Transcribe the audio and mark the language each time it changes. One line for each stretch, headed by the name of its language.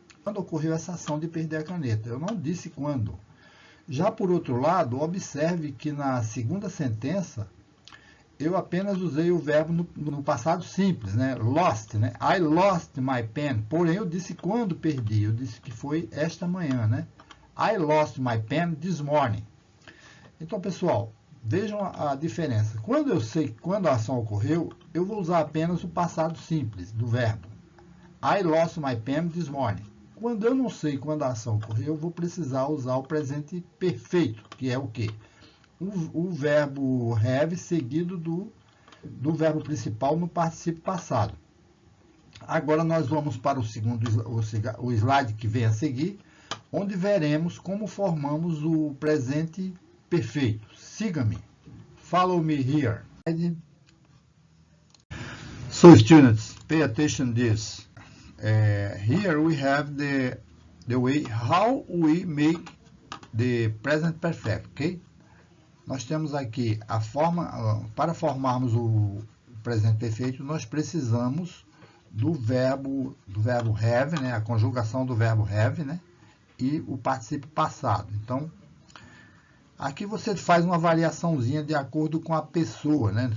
Portuguese: Quando ocorreu essa ação de perder a caneta. Eu não disse quando. Já por outro lado, observe que na segunda sentença, eu apenas usei o verbo no passado simples, né? Lost, né?
English: I lost my pen.
Portuguese: Porém, eu disse quando perdi. Eu disse que foi esta manhã, né?
English: I lost my pen this morning.
Portuguese: Então, pessoal, vejam a diferença. Quando eu sei quando a ação ocorreu, eu vou usar apenas o passado simples do verbo.
English: I lost my pen this morning.
Portuguese: Quando eu não sei quando a ação ocorreu, eu vou precisar usar o presente perfeito, que é o quê? O verbo have seguido do verbo principal no particípio passado. Agora nós vamos para o slide que vem a seguir, onde veremos como formamos o presente perfeito. Siga-me.
English: Follow me here. So students, pay attention to this. Here we have the way how we make the present perfect, ok?
Portuguese: Nós temos aqui a forma, para formarmos o presente perfeito, nós precisamos do verbo have, né? A conjugação do verbo have, né? E o particípio passado. Então, aqui você faz uma variaçãozinha de acordo com a pessoa, né?